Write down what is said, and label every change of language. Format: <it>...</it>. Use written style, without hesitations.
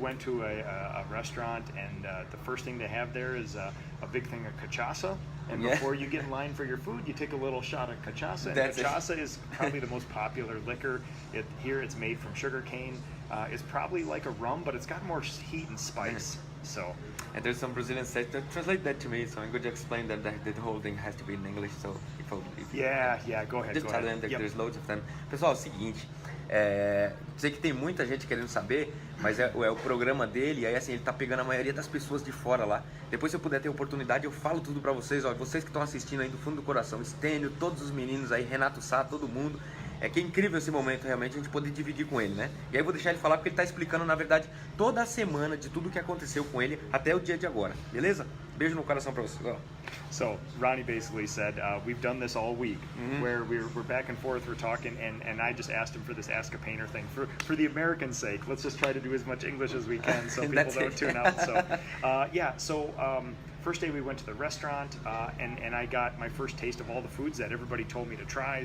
<en>we went to a restaurant, and the first thing they have there is a big thing of cachaça, and before you get in line for your food, you take a little shot of cachaça, and cachaça is probably the most popular liquor. Here it's made from sugar cane. It's probably like a rum, but it's got more heat and spice. So. And there's some Brazilians say, translate that to me, so I'm going to explain that the whole thing has to be in English, so if go ahead. Just tell them that there's loads of them.</en> <pt>Pessoal, é o seguinte, sei que tem muita gente querendo saber, mas é o programa dele, e aí assim, ele tá pegando a maioria das pessoas de fora lá. Depois, se eu puder ter oportunidade, eu falo tudo pra vocês, ó, vocês que estão assistindo aí do fundo do coração, Estênio, todos os meninos aí, Renato Sá, todo mundo. É que é incrível esse momento, realmente, a gente poder dividir com ele, né? E aí eu vou deixar ele falar, porque ele tá explicando, na verdade, toda a semana de tudo que aconteceu com ele até o dia de agora, beleza? Beijo no coração pra vocês, ó.</pt> <en>So Ronnie basically said, we've done this all week, where we're back and forth, we're talking, and I just asked him for this Ask a Painter thing. For the American sake, let's just try to do as much English as we can so people don't tune out. So, first day we went to the restaurant, and I got my first taste of all the foods that everybody told me to try.</en>